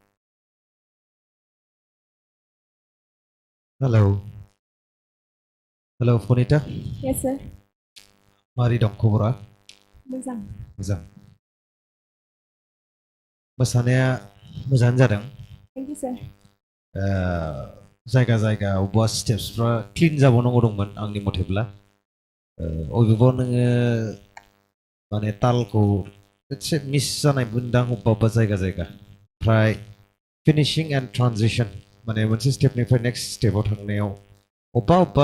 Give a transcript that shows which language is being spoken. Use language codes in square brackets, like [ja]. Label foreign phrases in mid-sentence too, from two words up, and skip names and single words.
[en] hello hello फनिता Yes, sir. [brx] मारै दं खबरा मोजां. मोजां मोसानाया मोजाङानो जादों [en] Thank you, sir. [brx] जायगा जायगा अबेबा स्टेप्सफ्रा क्लिन जाबावनांगौ दंमोन आंनि मथेब्ला अबेबा नोङो माने तालखौ एसे मिस जानाय मोनदां अबेबा जायगा जायगा ओमफ्राय [en] finishing and transition [brx] माने मोनसे स्टेपनिफ्राय नेक्स्ट स्टेपाव थांनायाव अबेबा